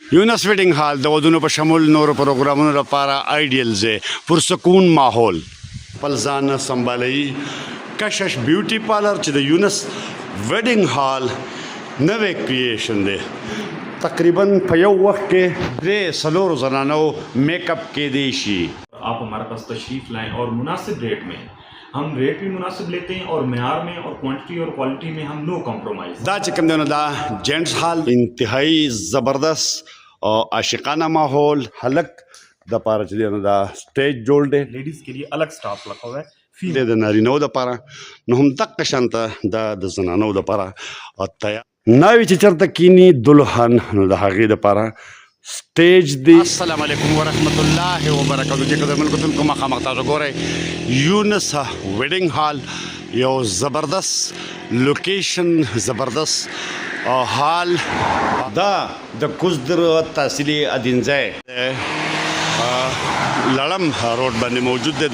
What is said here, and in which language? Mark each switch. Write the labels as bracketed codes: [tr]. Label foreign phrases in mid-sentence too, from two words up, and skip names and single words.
[ps] یونس ویډینګ هال د ودونو په شمول نورو پروګرامونو لپاره آیډیل ځای پرسکون ماحول خپل ځان سنبالوي کشش [en] beauty parlour [ps] چې د یونس ویډینګ هال نوې کریشن دی تقریبا په یو وخت کې درې څلورو زنانو میک اپ کېدی شي. [ur] آپ ہمارے پاس تشریف لائیں اور مناسب ریٹ میں ہم ریٹ بھی مناسب لیتے ہیں اور معیار میں اور کوانٹٹی اور کوالٹی میں ہم [en] no compromise. [ps] دا چې کوم دی نو دا [en] gents hall [ps] انتهایی زبردست او عاشقانه ماحول هلک د پاره چې دی نو دا سټیج جوړ دی [ur] لیڈیز کے لیے الگ سٹاف رکھا ہوا ہے. [ps] د نارینهو دپاره نو هم دقه شانته دا د زنانو دپاره تیار ناوې چې چېرته کینی دلهن نو د هغې دپاره سټیج دی. [ar] السلام علیکم ورحمت الله وبرکاتو. [ps] چې قدر ملکتونکو مخامخ تاسو ګورئ یونس ویډینګ هال یو زبردست لوکیشن زبردست حال دا د کوزدر تحصیلي ادینځای لړم روډ باندې موجود دی.